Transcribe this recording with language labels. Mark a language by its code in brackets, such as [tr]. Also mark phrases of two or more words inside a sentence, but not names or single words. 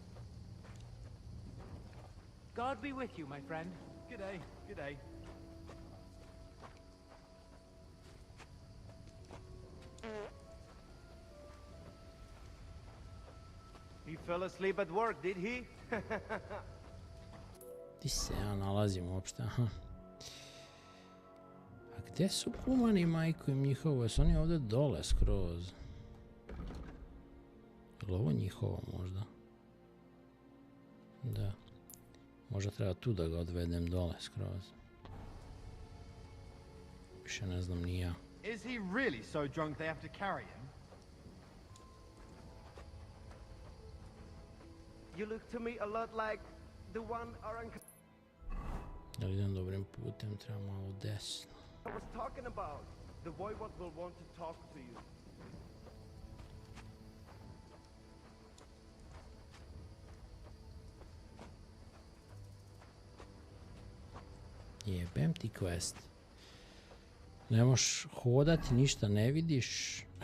[en] God be with you, my friend. G'day, g'day. He fell asleep at work, did he? [sr] Di se ja nalazim uopšte, aha. A gdje su humani, majko im njihovo? Jesu oni ovdje dole skroz? Je li ovo njihovo možda? Da. Možda treba tu da ga odvedem dole skroz. Više ne znam ni ja. [en] Is he really so drunk they have to carry him? You look to me a lot like the one our uncle [sr] Da li idem dobrim putem, treba malo desno. [en] was talking about. The boy what will want to talk to you. [sr] Jebem ti quest. Ne možeš hodati, ništa ne vidiš.